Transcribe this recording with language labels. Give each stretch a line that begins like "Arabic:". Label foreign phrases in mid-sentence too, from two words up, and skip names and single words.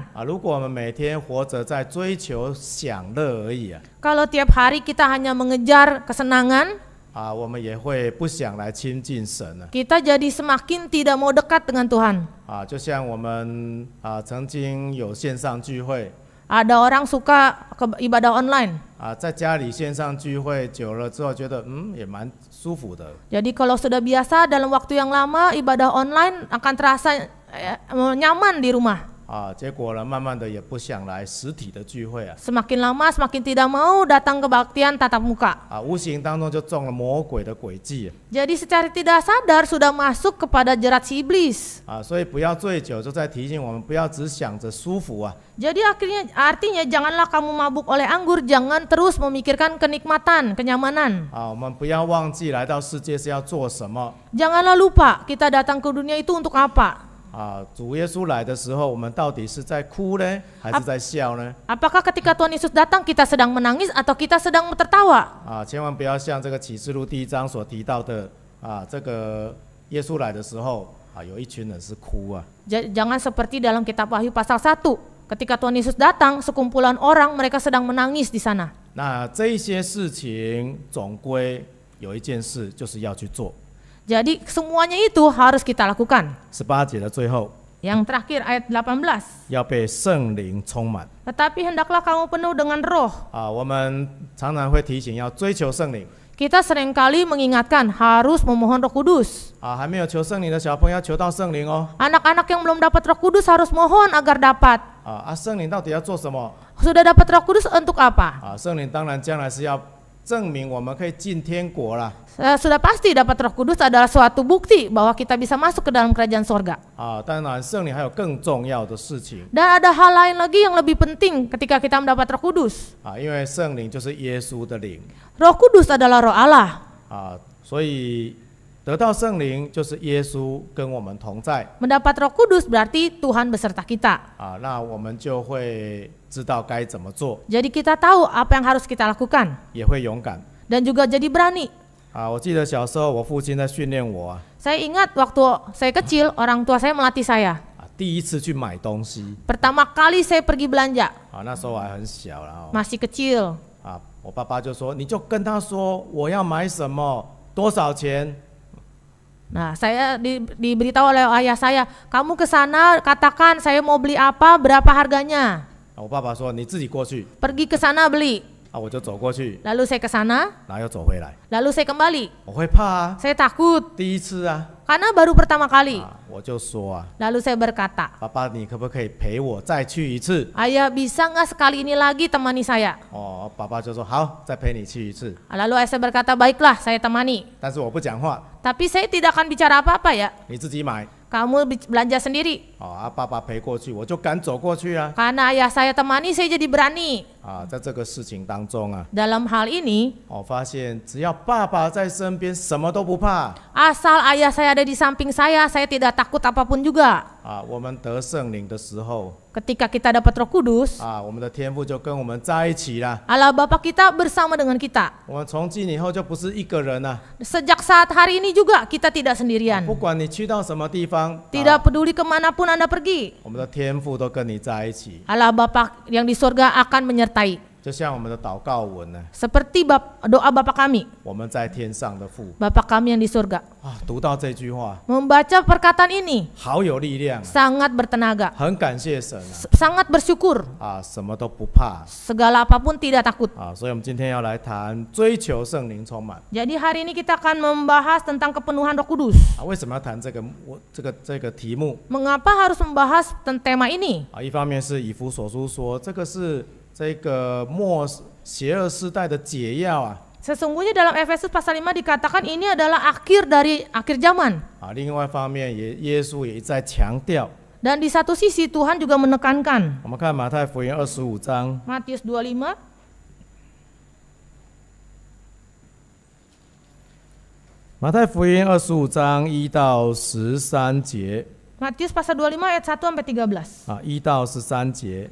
Chinese: 如果我们每天活着在追求享乐而已
Indonesian: Kalau tiap hari kita hanya mengejar kesenangan,
Chinese: 我们也会不想来亲近神
Indonesian: kita jadi semakin tidak mau dekat dengan Tuhan.
Chinese: 就像我们曾经有线上聚会。
Indonesian: Ada orang suka ibadah online.
Chinese: 在家里线上聚会久了之后，觉得也蛮舒服的。
Indonesian: Jadi kalau sudah biasa dalam waktu yang lama ibadah online akan terasa nyaman di rumah.
Chinese: 结果呢，慢慢的也不想来实体的聚会
Indonesian: Semakin lama semakin tidak mau datang kebaktian tatap muka.
Chinese: 无形当中就中了魔鬼的诡计。
Indonesian: Jadi secara tidak sadar sudah masuk kepada jerat si iblis.
Chinese: 所以不要醉酒，就在提醒我们不要只想着舒服
Indonesian: Jadi artinya janganlah kamu mabuk oleh anggur, jangan terus memikirkan kenikmatan, kenyamanan.
Chinese: 我们不要忘记来到世界是要做什么。
Indonesian: Janganlah lupa kita datang ke dunia itu untuk apa.
Chinese: 主耶稣来的时候，我们到底是在哭呢，还是在笑呢？
Indonesian: Apakah ketika Tuhan Yesus datang kita sedang menangis atau kita sedang tertawa?
Chinese: 千万不要像这个启示录第1章所提到的这个耶稣来的时候有一群人是哭
Indonesian: Jangan seperti dalam kitab Wahyu pasal 1. Ketika Tuhan Yesus datang, sekumpulan orang mereka sedang menangis di sana.
Chinese: 那这一些事情总归有一件事就是要去做。
Indonesian: Jadi semuanya itu harus kita lakukan.
Chinese: 18 节的最后，
Indonesian: Yang terakhir ayat 18.
Chinese: 要被圣灵充满。
Indonesian: Tetapi hendaklah kamu penuh dengan roh.
Chinese: 我们常常会提醒要追求圣灵。
Indonesian: Kita seringkali mengingatkan harus memohon Roh Kudus.
Chinese: 还没有求圣灵的小朋友要求到圣灵哦。
Indonesian: Anak-anak yang belum dapat Roh Kudus harus mohon agar dapat.
Chinese: 圣灵到底要做什么？
Indonesian: Sudah dapat Roh Kudus untuk apa?
Chinese: 圣灵当然将来是要证明我们可以进天国啦。
Indonesian: Sudah pasti dapat Roh Kudus adalah suatu bukti bahwa kita bisa masuk ke dalam kerajaan sorga.
Chinese: 当然圣灵还有更重要的事情。
Indonesian: Dan ada hal lain lagi yang lebih penting ketika kita mendapat Roh Kudus.
Chinese: 因为圣灵就是耶稣的灵。
Indonesian: Roh Kudus adalah Roh Allah.
Chinese: 所以得到圣灵就是耶稣跟我们同在
Indonesian: Mendapat Roh Kudus berarti Tuhan beserta kita.
Chinese: 那我们就会知道该怎么做，
Indonesian: Jadi kita tahu apa yang harus kita lakukan
Chinese: 也会勇敢
Indonesian: dan juga jadi berani.
Chinese: 我记得小时候我父亲在训练我
Indonesian: Saya ingat waktu saya kecil orang tua saya melatih saya.
Chinese: 第一次去买东西
Indonesian: Pertama kali saya pergi belanja
Chinese: 那时候我还很小，然后
Indonesian: masih kecil.
Chinese: 我爸爸就说你就跟他说我要买什么多少钱。
Indonesian: Nah, saya diberitahu oleh ayah saya, kamu ke sana katakan saya mau beli apa, berapa harganya.
Chinese: 我爸爸说你自己过去
Indonesian: Pergi ke sana beli.
Chinese: 我就走过去，
Indonesian: Lalu saya ke sana,
Chinese: 然后又走回来，
Indonesian: lalu saya kembali.
Chinese: 我会怕
Indonesian: Saya takut
Chinese: 第一次
Indonesian: karena baru pertama kali.
Chinese: 我就说
Indonesian: Lalu saya berkata,
Chinese: 爸爸你可不可以陪我再去一次？
Indonesian: ayah bisa nggak sekali ini lagi temani saya?
Chinese: 爸爸就说好，再陪你去一次，
Indonesian: Lalu ayah saya berkata, baiklah saya temani.
Chinese: 但是我不讲话，
Indonesian: Tapi saya tidak akan bicara apa-apa ya.
Chinese: 你自己买。
Indonesian: Kamu belanja sendiri.
Chinese: 爸爸陪过去，我就敢走过去
Indonesian: Karena ayah saya temani, saya jadi berani.
Chinese: 在这个事情当中
Indonesian: Dalam hal ini,
Chinese: 我发现只要爸爸在身边，什么都不怕。
Indonesian: asal ayah saya ada di samping saya tidak takut apapun juga.
Chinese: 我们得圣灵的时候，
Indonesian: Ketika kita dapat Roh Kudus,
Chinese: 我们的天父就跟我们在一起了。
Indonesian: Allah Bapa kita bersama dengan kita.
Chinese: 我们从今以后就不是一个人了。
Indonesian: Sejak saat hari ini juga kita tidak sendirian.
Chinese: 不管你去到什么地方，
Indonesian: Tidak peduli kemanapun Anda pergi,
Chinese: 我们的天父都跟你在一起，
Indonesian: Allah Bapa yang di surga akan menyertai.
Chinese: 就像我们的祷告文呢，
Indonesian: Seperti doa Bapa kami,
Chinese: 我们在天上的父
Indonesian: Bapa kami yang di surga.
Chinese: 读到这句话，
Indonesian: Membaca perkataan ini
Chinese: 好有力量，
Indonesian: sangat bertenaga,
Chinese: 很感谢神
Indonesian: sangat bersyukur,
Chinese: 什么都不怕
Indonesian: segala apapun tidak takut.
Chinese: 所以我们今天要来谈追求圣灵充满
Indonesian: Jadi hari ini kita akan membahas tentang kepenuhan Roh Kudus.
Chinese: 为什么要谈这个题目
Indonesian: Mengapa harus membahas tema ini?
Chinese: 一方面是以弗所书说这个是这个邪恶时代的解药
Indonesian: Sesungguhnya dalam Efesus pasal 5 dikatakan ini adalah akhir dari akhir zaman.
Chinese: 另外一方面耶稣也一再强调。
Indonesian: Dan di satu sisi Tuhan juga menekankan.
Chinese: 我们看马太福音25章
Indonesian: Matius 25.
Chinese: 马太福音25章1到13节
Indonesian: Matius pasal 25 ayat 1 sampai 13.
Chinese: 1 到13节